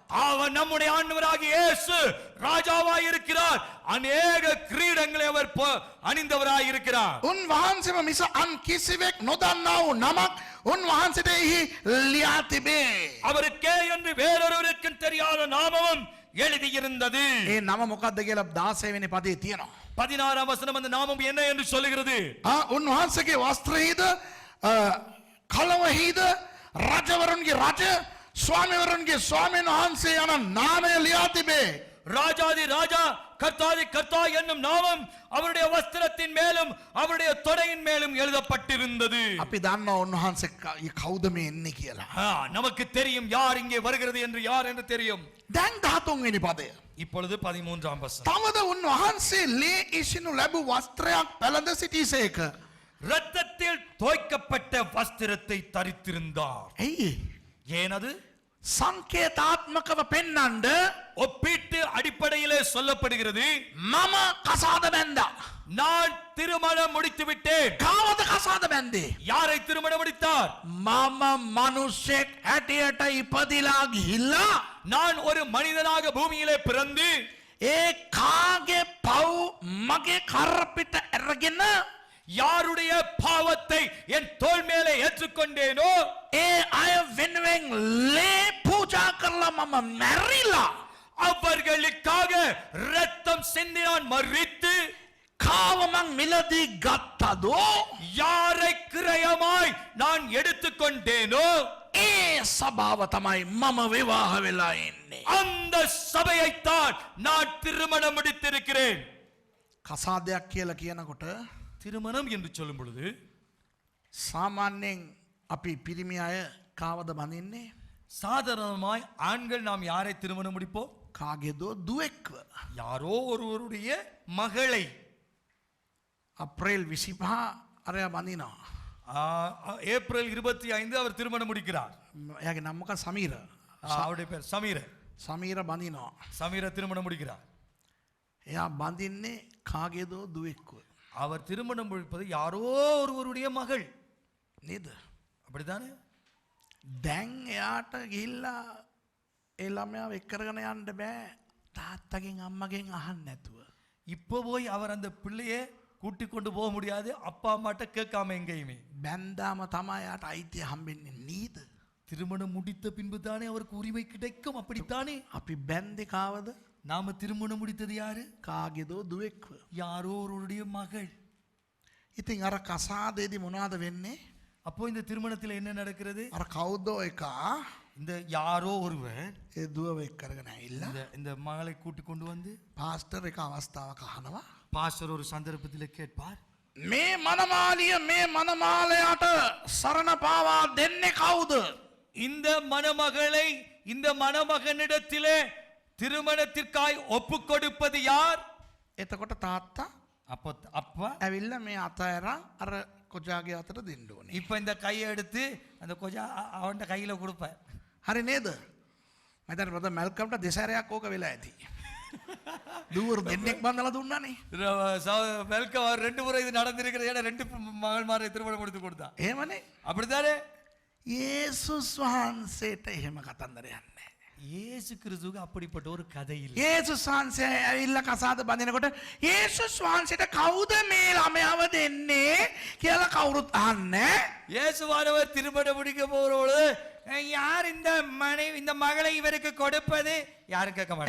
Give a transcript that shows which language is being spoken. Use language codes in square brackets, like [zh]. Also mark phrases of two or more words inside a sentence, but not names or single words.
[ta] அவர் நம்முடைய ஆண்டவராகிய இயேசு ராஜாவாய் இருக்கிறார். அநேக கிரீடங்களை அவர் அணிந்தவராய் இருக்கிறார். [si] උන්වහන්සේම මිස අන් කිසිවෙක් නොදන්නා වූ නමක් උන්වහන්සේට එහි ලියා තිබේ. [ta] அவருக்கே என்று வேறொருவருக்கு தெரியாத நாமமும் எழுதியிருந்தது. [si] ඒ නම මොකක්ද කියලා 16 වෙනි පදේ තියෙනවා. [ta] 16ஆம் வசனம் அந்த நாமம் என்ன என்று சொல்லுகிறது? [si] උන්වහන්සේගේ වස්ත්‍රයේද කලවහිද රජවරුන්ගේ රජ ස්වාමීවරුන්ගේ ස්වාමීන් වහන්සේ යන නාමය ලියා තිබේ. [ta] ராஜாதி ராஜா கர்த்தாதி கர்த்தா என்னும் நாமம் அவருடைய வஸ்திரத்தின் மேலும் அவருடைய தொடையின் மேலும் எழுதப்பட்டிருந்தது. [si] අපි දන්නවා උන්වහන්සේ කවුද මේ එන්නේ කියලා. [ta] நமக்கு தெரியும் யார் இங்கே வருகிறது என்று யார் என்று தெரியும். [si] දැන් 13 වෙනි පදය. [ta] இப்பொழுது 13ஆம் வசனம். [si] තවද උන්වහන්සේ ලේ ඉසිනු ලැබු වස්ත්‍රයක් පැළඳ සිටීසේක. [ta] இரத்தத்தில் தோய்க்கப்பட்ட வஸ்திரத்தை தரித்திருந்தார். [si] ඇයි? [ta] ஏனது [si] සංකේතාත්මකව පෙන්වන්න [ta] ஒப்பீட்டு அடிப்படையிலே சொல்லப்படுகிறது. [si] මම කසාද බැන්දා. [ta] நான் திருமணம் முடித்து விட்டேன். [si] කාවද කසාද බැන්දේ? [ta] யாரை திருமணம் முடித்தார்? [si] මම මිනිසෙක් හැටියට ඉපදිලා ගිහිල්ලා [ta] நான் ஒரு மனிதனாக பூமியிலே பிறந்து [si] ඒ කාගේ පව් මගේ කරපිට අරගෙන [ta] யாருடைய பாவத்தை என் தோள் மேலே ஏற்றுக்கொண்டேனோ [si] ඒ අය වෙනුවෙන් ලේ පූජා කරලා මම මැරිලා [ta] அவர்களுக்காக இரத்தம் சிந்தி நான் மரித்து [si] කාව මං මිලදී ගත්තදෝ [ta] யாரை கிரயமாய் நான் எடுத்துக்கொண்டேனோ [si] ඒ සභාව තමයි මම විවාහ වෙලා ඉන්නේ. [ta] அந்த சபையைத்தான் நான் திருமணம் முடித்திருக்கிறேன். [si] කසාදයක් කියලා කියනකොට [ta] திருமணம் என்று சொல்லும் பொழுது [si] සාමාන්‍යයෙන් අපි පිරිමි අය කාවද බඳින්නේ? [ta] சாதாரணமாய் ஆண்கள் நாம் யாரை திருமணம் முடிப்போம்? [si] කාගේදෝ දුවෙක්ව. [ta] யாரோ ஒருவருடைய மகளை. [si] අප්‍රේල් 25 අරයා බඳිනවා. [ta] ஏப்ரல் 25 அவர் திருமணம் முடிக்கிறார். [si] එයාගේ නම මොකක්ද? සමීර. [ta] அவருடைய பேர் சமீர. [si] සමීර බඳිනවා. [ta] சமீர திருமணம் முடிக்கிறார். [si] එයා බඳින්නේ කාගේදෝ දුවෙක්ව. [ta] அவர் திருமணம் முடிப்பது யாரோ ஒருவருடைய மகள். [si] නේද? [ta] அப்படிதானே? දැන් එයාට ගිහිල්ලා ඒ ළමයාව එක් කරගෙන යන්න බෑ තාත්තගෙන් අම්මගෙන් අහන්න නැතුව. இப்போ போய் அவர் அந்த பிள்ளையை கூட்டி கொண்டு போக முடியாது அப்பா அம்மாட்ட கேட்காம எங்கேயுமே. බැන්දාම තමයි යාට අයිතිය හම්බෙන්නේ නේද? திருமணம் முடித்த பின்பு தானே அவருக்கு உரிமை கிடைக்கும். அப்படித்தானே? [si] අපි බැන්දේ කාවද? [ta] நாம திருமணம் முடித்தது யாரு? [si] කාගේදෝ දුවෙක්ව. [ta] யாரோ ஒருவருடைய மகள். [si] ඉතින් අර කසාදේදී මොනවද වෙන්නේ? [ta] அப்போ இந்த திருமணத்தில் என்ன நடக்கிறது? [si] අර කවුදෝ එකා [ta] இந்த யாரோ ஒருவர் [si] ඒ දුවව එක් කරගෙන ඇවිල්ලා [ta] இந்த மகளை கூட்டி கொண்டு வந்து [si] පාස්ටර් එක අවස්ථාවක් අහනවා. [ta] பாஸ்டர் ஒரு சந்தர்ப்பத்தில் கேட்பார், [si] මේ මනමාලිය මේ මනමාලයට සරණ පාවා දෙන්නේ කවුද? [ta] இந்த மணமகளை இந்த மணமகனிடத்திலே திருமணத்திற்காய் ஒப்பு கொடுப்பது யார்? [si] එතකොට තාත්තා [ta] அப்போ அப்பா [si] ඇවිල්ලා මේ අතෑරා අර කොජාගේ අතට දෙන්න ඕනේ. [ta] இப்ப இந்த கையை எடுத்து அந்த கொஞ்சம் அவன் கையில கொடுப்பார். [si] හරි නේද? මතර පොත මැල්කම්ට දෙසරයක් ඕක වෙලා ඇති. දූවරු දෙන්නෙක් බඳලා දුන්නානේ. [ta] வெல்கம் அவர் 2 முறை இது நடந்திருக்கிறது. ஏன்னா 2 மகள்மாரை திருமணம் முடித்து கொடுத்தா. [si] එහෙමනේ. [ta] அப்படிதானே? [si] යේසුස් වහන්සේට එහෙම කතන්දරයක් නැහැ. [ta] இயேசு கிறிஸ்துவுக்கு அப்படிப்பட்ட ஒரு கதை இல்லை. [si] යේසුස් වහන්සේ ඇවිල්ලා කසාද බඳිනකොට යේසුස් වහන්සේට කවුද මේ ළමයාව දෙන්නේ කියලා කවුරුත් අහන්නේ. [ta] இயேசுவானவர் திருமணம் முடிக்க போற பொழுது யார் இந்த மனைவி இந்த மகளை இவருக்கு கொடுப்பது யாரும் கேட்க மாட்டாங்க.